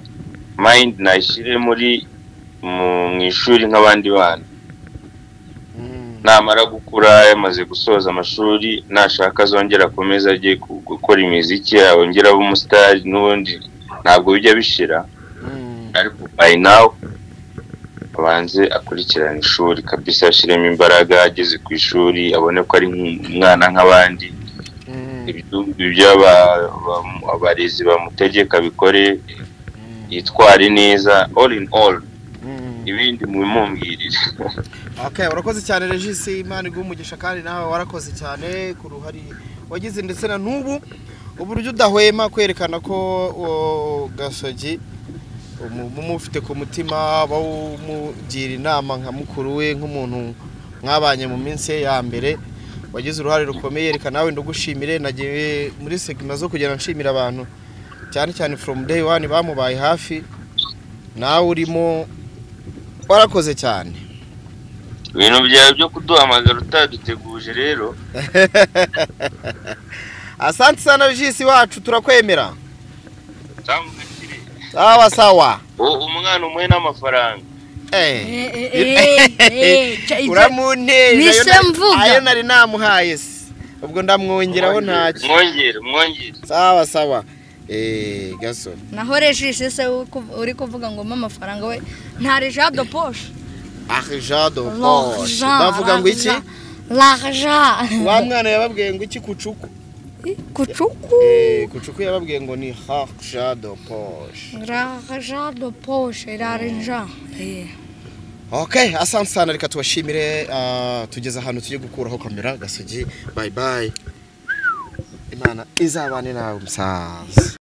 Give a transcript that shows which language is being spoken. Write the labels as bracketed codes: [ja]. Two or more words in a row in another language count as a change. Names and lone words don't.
[rw] mind nayishire muri mu ishuri nk'abandi bana namara gukura yamaze gusoza amashuri nashaka azongera akomeza agiye gukora imiziki yongera aba umustar n'ubundi ntabwo bijya bishira ariko [en] by now [rw] abanze akurikirana ishuri kabisa yashiremo imbaraga ageze ku ishuri abone ko ari umwana nk'abandi ibyo abarezi bamutegeka bikore yitware neza [en] all in all [rw] ibindi mubimumbwirire. Okay, urakoze cyane Regis, Imana igumugisha kandi nawe warakoze cyane ku ruhari wagize ndetse na n'ubu uburyo udahwema kwerekana ko Gasogi mufite ku mutima bawumugira inama nka mukuru we nk'umuntu mwabanye mu minsi ya mbere wagize uruhare rukomeye yerekana nawe ndugushimire nagiye muri segment zo kugenda nshimira abantu cyane cyane [en] from day one [rw] bamubaye hafi nawe urimo warakoze cyane ibintu byawe byo kuduhamagara utaduteguje rero. [sw] Asante sana [rw] Regis wacu turakwemera. [sw] Sawa sawa. [rw] Umwana umwe n'amafaranga. Uramunteje. Nise mvuga. Ayo nari namuhaye se. Ubwo ndamwongeraho ntacyo. Mwongere. [sw] Sawa sawa. Gaso. [rw] Naho Regis se uri kuvuga ngo amafaranga we nta Regis [fr] de poche. Argent de poche. [rw] Bavuga ngo iki? [fr] L'argent. [rw] Wa mwana yababwiye ngo iki kucuku? Kuchuku. Kuchuku yababwiye ngo ni [fr] argent de poche. L'argent de poche, l'argent. [rw] Okay, [sw] asante sana [rw] reka tubashimire tugeze ahantu tujye gukuraho kamera Gasogi. [en] Bye bye. [rw] Imana izabane nawe musaza.